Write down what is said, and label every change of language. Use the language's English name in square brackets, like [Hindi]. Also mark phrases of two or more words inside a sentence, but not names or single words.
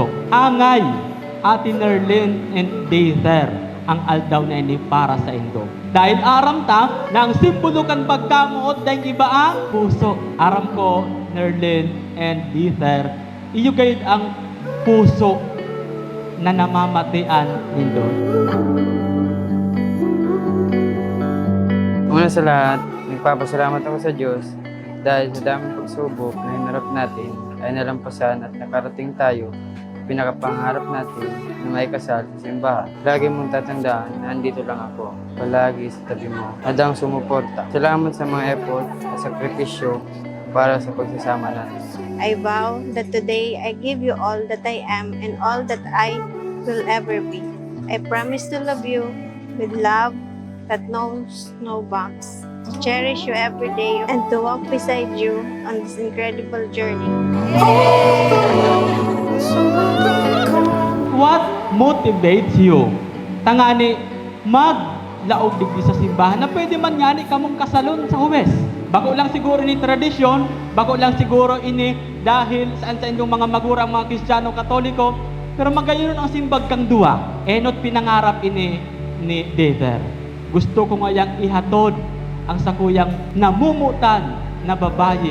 [Bikol] Angay, Ate Nerlin and Dather, ang aldaw na ini para sa indo. Dahil aram ta na ang simbolo kan pagkamuot dahil iba ang puso. Aram ko, Nerlin and Dither, iyo gayud ang puso na namamatian nindo. [Filipino] Una sa lahat, nagpapasalamat ako sa Diyos dahil sa daming pagsubok na hinarap natin ay nalampasan at nakarating tayo pinakapangarap natin na may kasal sa simbahan. Lagi mong tatandaan na andito lang ako, palagi sa tabi mo, hadang sumuporta. Salamat sa mga effort at sakripisyo para sa pagsasama natin. [English] I vow that today I give you all that I am and all that I will ever be. I promise to love you with love that knows no bounds, to cherish you every day and to walk beside you on this incredible journey. What motivates you? [Bikol] Tangani, maglaog digdi sa simbahan na pwede man ngani kamong kasalon sa Huwes. Bako lang siguro ni tradisyon, bako lang siguro ini dahil saan sa inyong mga magurang mga Kristiyano Katoliko, pero magayon ang simbag kang duwa. Enot pinangarap ini ni Dather. Gusto ko ngayang ihatod ang sakuyang namumutan na babaye.